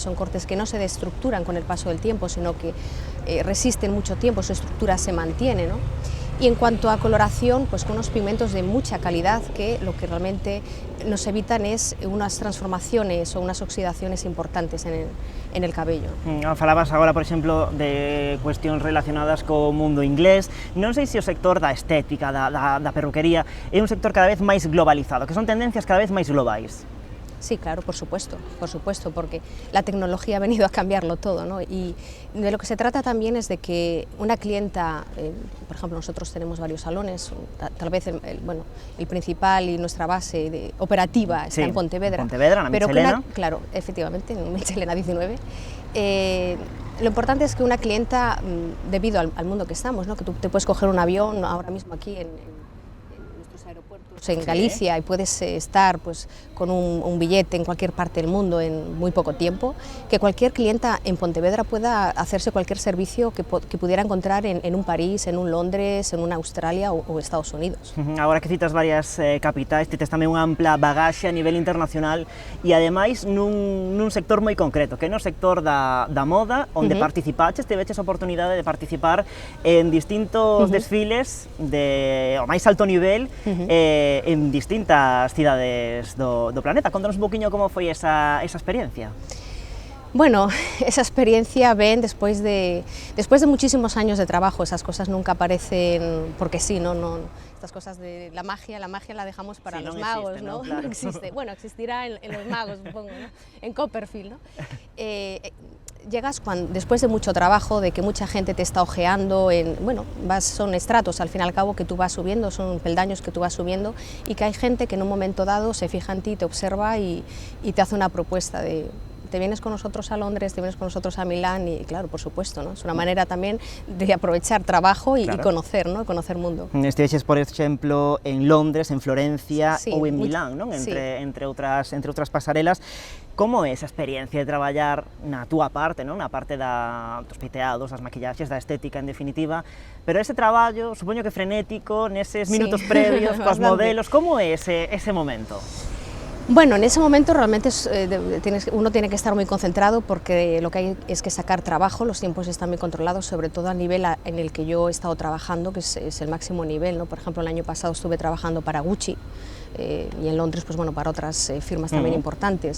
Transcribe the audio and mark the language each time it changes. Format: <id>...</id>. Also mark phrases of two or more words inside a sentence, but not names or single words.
<es>Son cortes que no se destructuran con el paso del tiempo, sino que resisten mucho tiempo, su estructura se mantiene, ¿no? Y en cuanto a coloración, pues con unos pigmentos de mucha calidad que lo que realmente nos evitan es unas transformaciones o unas oxidaciones importantes en el cabello.</es> <gl>Falabas agora, por exemplo, de cuestións relacionadas co mundo inglés. Non sei se o sector da estética, da perruquería, é un sector cada vez máis globalizado, que son tendencias cada vez máis globais.</gl> <es>Sí, claro, por supuesto, porque la tecnología ha venido a cambiarlo todo, ¿no? Y de lo que se trata también es de que una clienta, por ejemplo, nosotros tenemos varios salones, tal vez el principal y nuestra base operativa está en Pontevedra.</es> <gl>Na Michelena.</gl> <es>Claro, efectivamente, en Michelena 19. Lo importante es que una clienta, debido al mundo que estamos, ¿no? Que tú te puedes coger un avión ahora mismo aquí en nuestros aeropuertos en Galicia y puedes estar pues con un billete en cualquier parte del mundo en muy poco tiempo, que cualquier clienta en Pontevedra pueda hacerse cualquier servicio que pudiera encontrar en un París, en un Londres, en una Australia o Estados Unidos.</es> <gl>Agora que citas varias capitais, citas tamén unha ampla bagaxe a nivel internacional e ademais nun sector moi concreto, que é no sector da moda, onde participaches, teveches a oportunidade de participar en distintos desfiles ao máis alto nivel en distintas cidades do planeta. Contanos un poquinho como foi esa experiencia.</gl> <es>Bueno, esa experiencia ven después de muchísimos años de trabajo. Esas cosas nunca aparecen porque sí, no estas cosas de la magia la dejamos para los magos, ¿no? Claro. No existe. Bueno, existirá en los magos, supongo, ¿no? En Copperfield, ¿no? Llegas después de mucho trabajo, de que mucha gente te está ojeando, son estratos al fin y al cabo que tú vas subiendo, son peldaños que tú vas subiendo, y que hay gente que en un momento dado se fija en ti, te observa y te hace una propuesta de te vienes con nosotros a Londres, te vienes con nosotros a Milán, y claro, por supuesto, ¿no? Es una manera también de aprovechar trabajo y conocer, ¿no? Conocer mundo.</es> <gl>Estiveches, por exemplo, en Londres, en Florencia ou en Milán, non? Entre outras pasarelas. Como é esa experiencia de traballar na túa parte, non? Na parte dos peiteados, das maquillaxes, da estética, en definitiva, pero ese traballo, supoño que frenético, neses minutos previos, coas modelos, como é ese momento?</gl> <es>Bueno, en ese momento realmente uno tiene que estar muy concentrado, porque lo que hay es que sacar trabajo, los tiempos están muy controlados, sobre todo al nivel en el que yo he estado trabajando, que es el máximo nivel, ¿no? Por ejemplo, el año pasado estuve trabajando para Gucci, y en Londres, pues bueno, para otras firmas también importantes.</es>